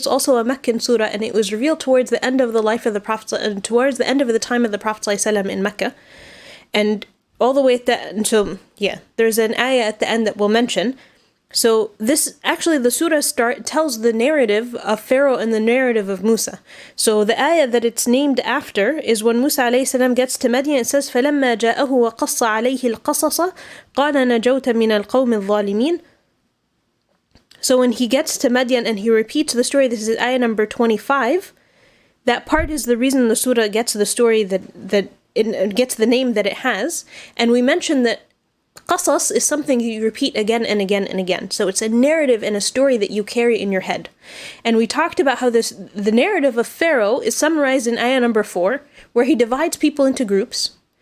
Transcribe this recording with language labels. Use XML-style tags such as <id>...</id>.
<en>It's also a Meccan surah, and it was revealed towards the end of the life of the Prophet, and towards the end of the time of the Prophet ﷺ in Mecca. And all the way at the end, so yeah, there's an ayah at the end that we'll mention. So this, actually the surah tells the narrative of Pharaoh and the narrative of Musa. So the ayah that it's named after is when Musa alayhi salam gets to Madian. It says,</en> <ar>فَلَمَّا جَاءَهُ وَقَصَّ عَلَيْهِ الْقَصَصَ قَالَ نَجَوْتَ مِنَ الْقَوْمِ الظَّالِمِينَ.</ar> <en>So when he gets to Madian and he repeats the story, this is ayah number 25, that part is the reason the surah gets the story that it gets the name that it has. And we mentioned that Qasas is something you repeat again and again and again. So it's a narrative and a story that you carry in your head. And we talked about how the narrative of Pharaoh is summarized in ayah number 4, where he divides people into groups.</en>